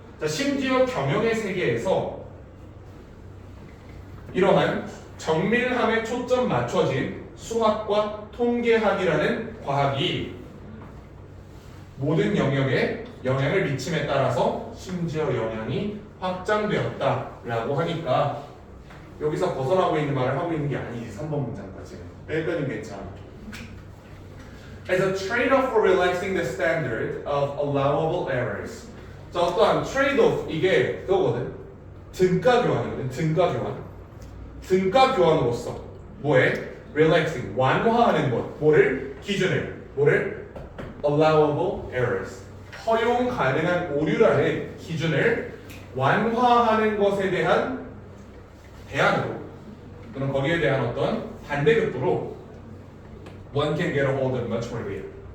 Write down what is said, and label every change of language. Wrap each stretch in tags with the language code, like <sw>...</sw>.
<ko>자, 심지어 경영의 세계에서 이러한 정밀함에 초점 맞춰진 수학과 통계학이라는 과학이 모든 영역에 영향을 미침에 따라서 심지어 영향이 확장되었다라고 하니까 여기서 벗어나고 있는 말을 하고 있는 게 아니지. 3번 문장까지. 여기까지는 괜찮아.</ko> <en>As a trade-off for relaxing the standard of allowable errors.</en> <ko>자, 어떠한 trade-off 이게 그거거든. 등가 교환이거든. 등가 교환. 등가 교환으로서 뭐에? relaxing 완화하는 것. 뭐를? 기준을. 뭐를?</ko> <en>allowable errors.</en> <ko>허용 가능한 오류라는 기준을 완화하는 것에 대한 대안으로 또는 거기에 대한 어떤 반대급부로</ko> <en>one can get a hold of much more data.</en>